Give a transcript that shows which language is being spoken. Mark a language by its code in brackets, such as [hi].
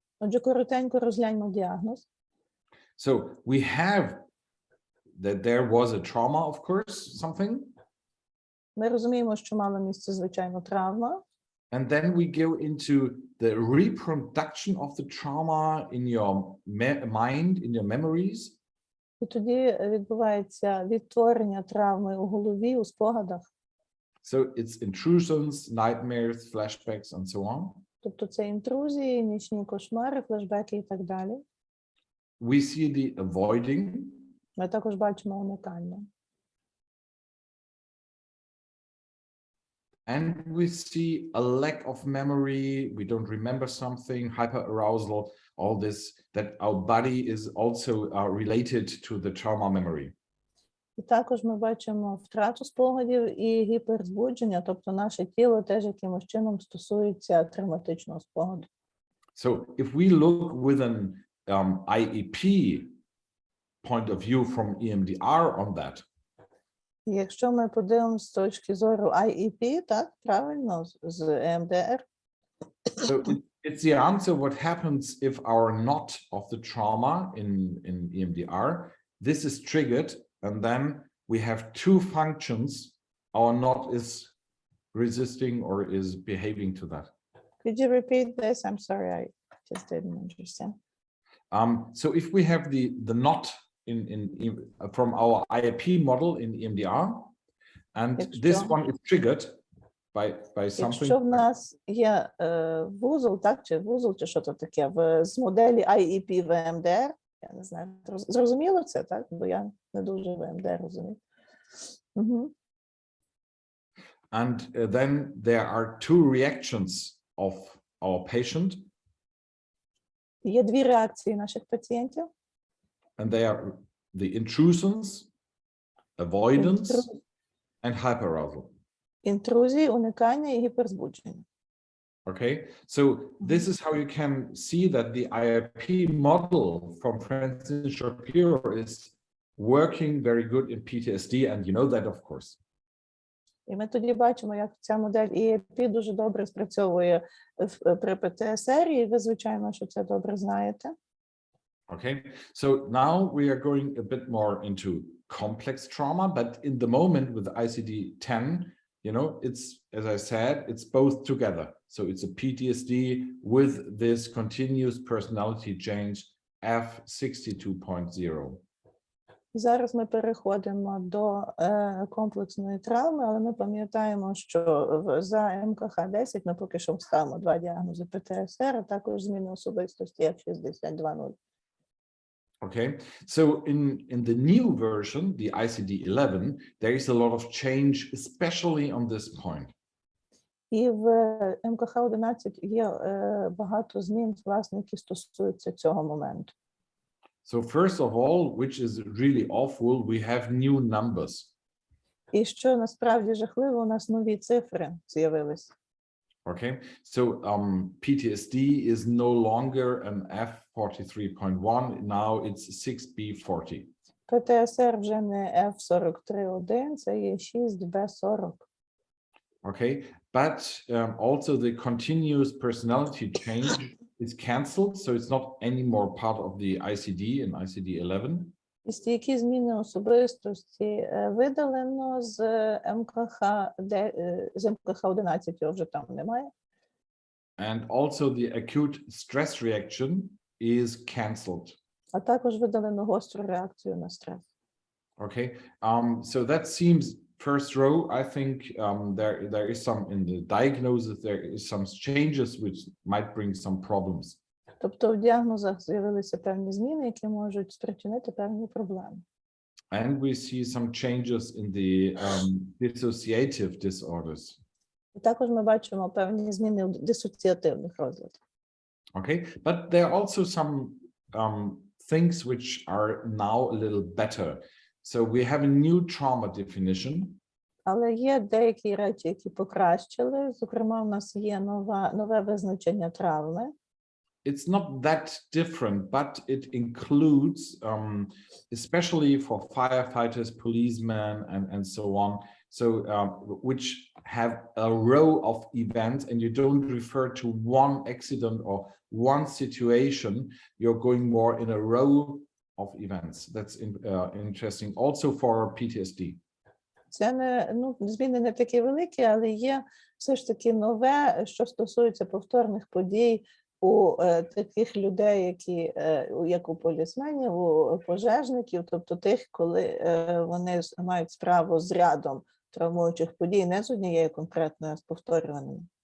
[uk] Отже, коротенько розгляньмо діагноз. [en] So we have that there was a trauma, of course, something. [uk] Ми розуміємо, що мала місце, звичайно, травма. [en] And then we go into the reproduction of the trauma in your mind, in your memories. [uk] І тоді відбувається відтворення травми у голові, у спогадах. [en] So it's intrusions, nightmares, flashbacks, and so on. [uk] Тобто це інтрузії, нічні кошмари, флешбеки і так далі. [en] We see the avoiding. [uk] Ми також бачимо уникання. [en] And we see a lack of memory, we don't remember something, hyperarousal, all this, that our body is also related to the trauma memory. [uk] І також ми бачимо втрату спогадів і гіперзбудження, тобто наше тіло теж якимось чином стосується травматичного спогаду. [en] So if we look with an IEP point of view from EMDR on that, [uk] І якщо ми подивимося з точки зору IEP, так, правильно, з EMDR, [en] so it's the answer what happens if our knot of the trauma in EMDR, this is triggered, and then we have two functions, our knot is resisting or is behaving to that. Could you repeat this? I'm sorry, I just didn't understand. So if we have the knot from our IEP model in EMDR, and this one is triggered by something. [uk] Якщо в нас є вузол, так, чи вузол, чи що це таке, з моделі IEP в EMDR, я не знаю, зрозуміло це, так? Бо я не дуже в EMDR розумію. [en] And then there are two reactions of our patient. [uk] Є дві реакції наших пацієнтів. [en] And they are the intrusions, avoidance, and hyperarousal. [uk] Інтрузії, уникання і гіперзбудження. [en] Okay, so this is how you can see that the IIP model from Francis Shapiro is working very good in PTSD, and you know that, of course. [uk] І ми тоді бачимо, як ця модель EAP дуже добре спрацьовує при ПТСР, і ви, звичайно, що це добре знаєте. [en] Okay, so now we are going a bit more into complex trauma, but in the moment with ICD-10, you know, it's, as I said, it's both together. So it's a PTSD with this continuous personality change F62.0. [uk] І зараз ми переходимо до комплексної травми, але ми пам'ятаємо, що за МКХ-10 ми поки що ставимо два діагнози ПТСР, а також зміни особистості F62.0. [en] Okay, so in the new version, the ICD-11, there is a lot of change, especially on this point. [uk] І в МКХ-11 є багато змін, власне, які стосуються цього моменту. [en] So first of all, which is really awful, we have new numbers. [uk] І що насправді жахливо, у нас нові цифри з'явились. [en] Okay, so PTSD is no longer an F43.1, now it's 6B40. [uk] ПТСР вже не F43.1, це є 6B40. [en] Okay, but also the continuous personality change is cancelled, so it's not anymore part of the ICD and ICD-11. [uk] І стійкі зміни особистості видалено з МКХ-11, його вже там немає. [en] And also the acute stress reaction is cancelled. [uk] а також видалено гостру реакцію на стрес. [en] Okay, so that seems first row. I think there is some in the diagnosis, there is some changes which might bring some problems. [uk] Тобто в діагнозах з'явилися певні зміни, які можуть спричинити певні проблеми. [en] And we see some changes in the dissociative disorders. [uk] І також ми бачимо певні зміни у дисоціативних розладах. [en] Okay, but there are also some things which are now a little better. So we have a new trauma definition. [uk] Але є деякі речі, які покращили. Зокрема, у нас є нове визначення травми. [en] It's not that different, but it includes, especially for firefighters, policemen, and so on, so which have a row of events, and you don't refer to one accident or one situation. You're going more in a row of events. That's interesting. Also for PTSD. [uk] Це не, зміни не такі великі, але є все ж таки нове, що стосується повторних подій у таких людей, які, як у полісменів, у пожежників, тобто тих, коли вони мають справу з рядом травмуючих подій, не з однією конкретною, а з повторюваними.